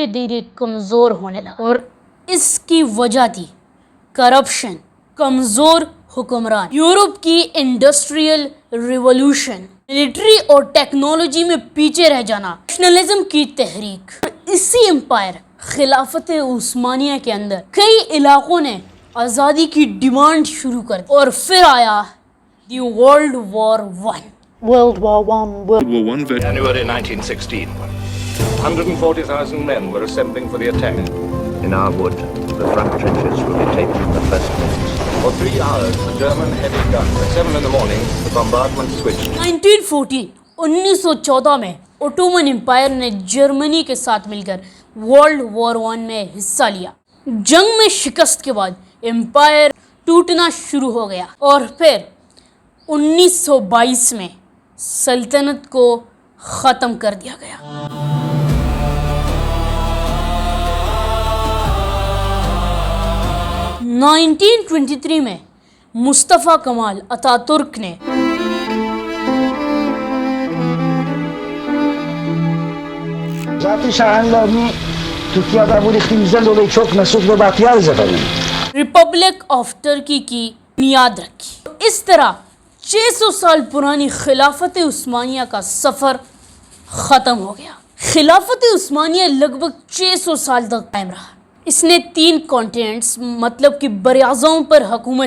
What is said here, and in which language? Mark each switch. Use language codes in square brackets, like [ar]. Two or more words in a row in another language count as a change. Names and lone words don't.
[ur] دھیرے کمزور ہونے لگا اور اس کی وجہ تھی کرپشن، کمزور حکمران، یورپ کی [en] industrial revolution, [ur] ملٹری اور ٹیکنالوجی میں پیچھے رہ جانا، نیشنلزم کی تحریک. اسی امپائر خلافت عثمانیہ کے اندر کئی علاقوں نے آزادی کی ڈیمانڈ شروع کر دی اور پھر آیا دی ورلڈ وار ون. [en] January 1916. 140,000 men were assembling for the attack. In our wood, the front trenches will be taken in the first minutes. For 3 hours, the German heavy guns. At 7 in the morning, the bombardment switched. [ur] 1914 میں اوٹومن امپائر نے جرمنی کے ساتھ مل کر ورلڈ وار ون میں حصہ لیا. جنگ میں شکست کے بعد امپائر ٹوٹنا شروع ہو گیا اور پھر 1922 میں سلطنت کو ختم کر دیا گیا. نائنٹین 1923 میں مصطفیٰ کمال اتا ترک نے [tr] Zaten şahanlarını Türkiye'de bu iklimizden dolayı çok mesut ve bahtiyarız efendim. [ur] ریپبلک آف ٹرکی کی بنیاد رکھی. اس طرح 600 سال پرانی خلافت عثمانیہ کا سفر ختم ہو گیا. خلافت عثمانیہ لگ بھگ 600 سال تک قائم رہا. اس نے 3 کانٹیننٹس مطلب کہ براعظموں پر حکومت.